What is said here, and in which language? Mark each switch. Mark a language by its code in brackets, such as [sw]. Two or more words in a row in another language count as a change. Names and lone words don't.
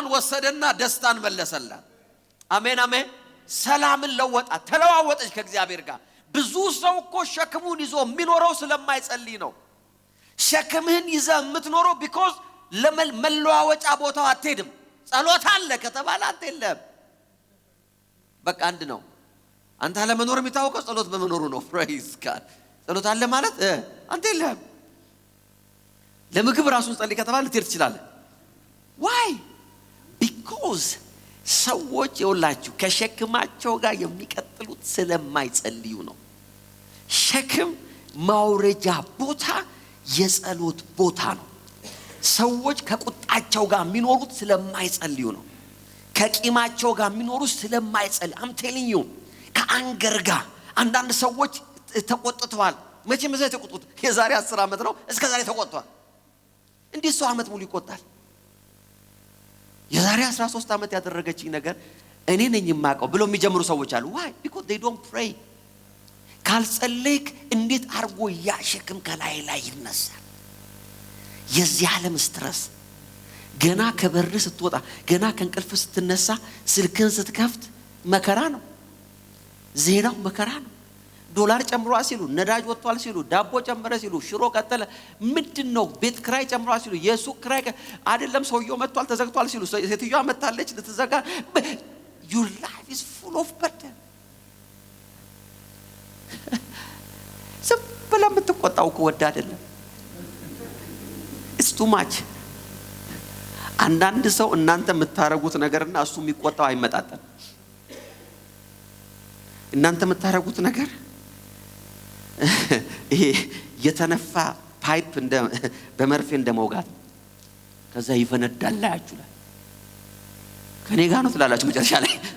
[am] ወሰደና ደስታን መለሰላት አሜን አሜን ሰላምን ለወጣ ተለዋወጠች ከእግዚአብሔር ጋር ብዙ ሰው እኮ ሸክሙን ይዞ የሚኖረው ስለማይጸልይ ነው ሸክምህን ይዘህ የምትኖረው because ለመለዋወጫ ቦታው አትሄድም ጸሎት አለ ከተባለ አትሄድም በቃ አንድ ነው አንተ ለመኖር የሚታወቀው ጸሎት በመኖሩ ነው [en] praise God [am] ጸሎት አለ ማለት አንተ የለም ለምግብ ራሱን ጸልይ ከተባለ ልትሄድ ትችላለህ [en] why because [am] ሰዎች ይውላችሁ ከሸክማቸው ጋር የሚቀጥሉት ስለማይጸልዩ ነው ሸክም ማውረጃ ቦታ የጸሎት ቦታ ነው ሰዎች ከቁጣቸው ጋር የሚኖሩት ስለማይጸልዩ ነው ከቂማቸው ጋር የሚኖሩት ስለማይጸልዩ [en] I'm telling you [am] ከአንገር ጋር አንዳንድ ሰዎች ተቆጥተዋል መቼም እዛ ተቆጥቷል የዛሬ 10 አመት ነው እስከ ዛሬ ተቆጥቷል እንዴት ሰው አመት ሙሉ ይቆጣል የዛሬ 13 አመት ያደረገችኝ ነገር እኔ ነኝ የማቀው ብሎ የሚጀምሩ ሰዎች አሉ [en] why because they don't pray [am] ካልጸለይክ እንዴት አርጎ ያሸክም ከላይ ላይ ይነሳል የዚህ ዓለም ስትረስ ገና ከበር ስትወጣ ገና ከእንቅልፍ ስትነሳ ስልክን ስትከፍት መከራ ነው ዜናው መከራ ነው ዶላር ጨምሯል ሲሉ ነዳጅ ወጥቷል ሲሉ ዳቦ ጨመረ ሲሉ ሽሮ ቀጠለ ምንድነው ቤት ክራይ ጨምሯል ሲሉ የሱቅ ክራይ አይደለም ሰውየው መጥቷል ተዘግቷል ሲሉ ሴትዮዋ መጣለች ልትዘጋ [en] your life is full of burden [am] ሰበለም ተቆጣው ከወዳ አይደለም [en] it's too much [am] አንዳንድ ሰው እናንተ የምታረጉት ነገርና እሱ የሚቆጣው አይመጣጣም እናንተ የምታረጉት ነገር ይሄ የተነፋ ፓይፕ እንደ በመርፌ እንደመውጋት ከዛ ይፈነዳል ላያችሁ ላይ ከኔ ጋር ነው ትላላችሁ መጨረሻ ላይ